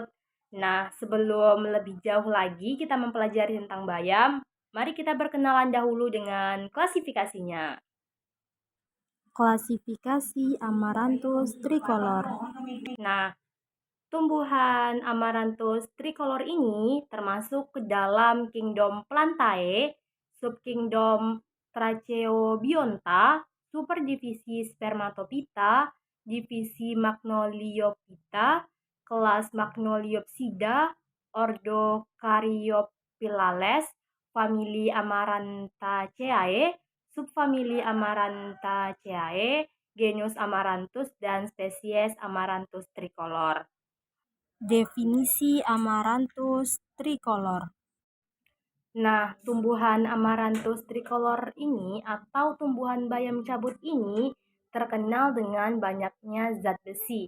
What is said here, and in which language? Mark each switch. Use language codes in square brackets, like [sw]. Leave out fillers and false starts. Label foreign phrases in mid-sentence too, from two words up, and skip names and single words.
[id] Nah, sebelum lebih jauh lagi kita mempelajari tentang bayam, mari kita berkenalan dahulu dengan klasifikasinya. Klasifikasi Amaranthus tricolor. Nah, tumbuhan Amaranthus tricolor ini termasuk ke dalam kingdom Plantae, subkingdom Tracheobionta, superdivisi Spermatophyta, divisi Magnoliophyta, kelas Magnoliopsida, ordo Caryophyllales, famili Amaranthaceae, subfamili Amaranthaceae, genus Amaranthus dan spesies Amaranthus tricolor. Definisi Amaranthus tricolor. Nah, tumbuhan Amaranthus tricolor ini atau tumbuhan bayam cabut ini terkenal dengan banyaknya zat besi.